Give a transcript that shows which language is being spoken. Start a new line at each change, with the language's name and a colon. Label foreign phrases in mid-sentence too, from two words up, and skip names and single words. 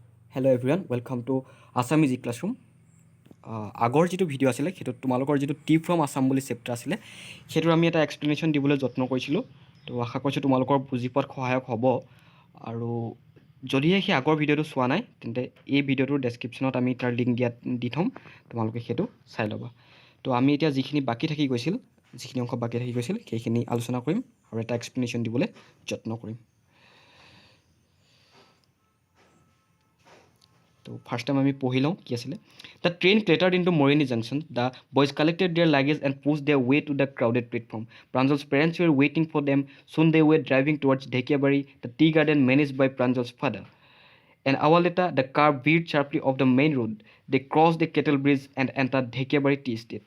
English: Hello everyone, welcome to Assamese classroom.
Assamese: আগৰ যেটো ভিডিও আছিল হেতু তোমালোকৰ যেটো টি ফ্ৰম আসাম বুলি চেপ্টাৰ আছিল হেতু আমি এটা এক্সপ্লেনেশন দিবলৈ যত্ন কৰিছিলো তো আশা কৰিছো তোমালোকৰ বুজি পোৱাত সহায়ক হ'ব আৰু যদি এই আগৰ ভিডিওটো চোৱা নাই তেন্তে এই ভিডিওটোৰ ডেসক্ৰিপচনত আমি তাৰ লিংক দি থম তোমালোকে হেতু চাই লবা তো আমি এতিয়া যিখিনি বাকি থাকি গৈছিল যিখিনি অংক বাকি থাকি গৈছিল সেইখিনি আলোচনা কৰিম আৰু এটা এক্সপ্লেনেশন দিবলৈ যত্ন কৰিম
English: So first time
Assamese: আমি পঢ়ি লওঁ কি আছিল
English: The train clattered into Morini Junction. The boys collected their luggage and pushed their way to the crowded platform. Pranjal's parents were waiting for them. Soon they were driving towards Dhekiabari, the tea garden managed by Pranjal's father. An hour later, the car veered sharply off the main road. They crossed the kettle bridge and entered Dhekiabari tea estate.